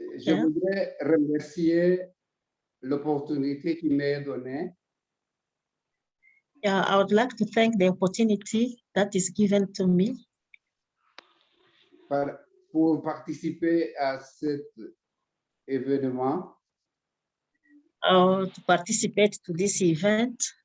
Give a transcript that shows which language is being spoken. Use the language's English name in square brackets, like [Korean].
[French] Je voudrais remercier l'opportunité qui m'est donnée. [English] Yeah, I would like to thank the opportunity that is given to me [French] pour participer à cet événement. [English] To participate to this event.